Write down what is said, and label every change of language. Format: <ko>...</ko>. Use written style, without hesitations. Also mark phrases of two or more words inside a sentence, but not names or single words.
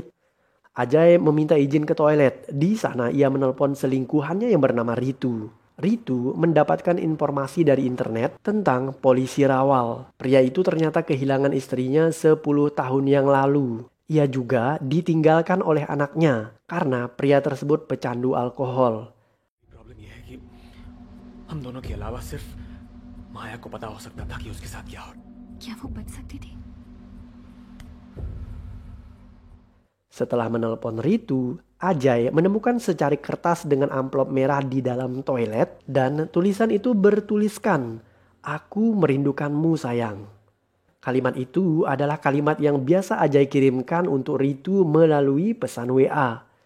<id>Ajay meminta izin ke toilet. Di sana ia menelpon selingkuhannya yang bernama Ritu. Ritu mendapatkan informasi dari internet tentang polisi Rawal. Pria itu ternyata kehilangan istrinya 10 tahun yang lalu. Ia juga ditinggalkan oleh anaknya karena pria tersebut pecandu alkohol.</id> <hi>हम दोनों के अलावा सिर्फ माया को पता हो सकता था कि उसके साथ क्या हो। क्या वो बच सकती थी?</hi> <id>Setelah menelpon Ritu, Ajay menemukan secarik kertas dengan amplop merah di dalam toilet dan tulisan itu bertuliskan, "Aku merindukanmu sayang." Kalimat itu adalah kalimat yang biasa Ajay kirimkan untuk Ritu melalui pesan WA.</id>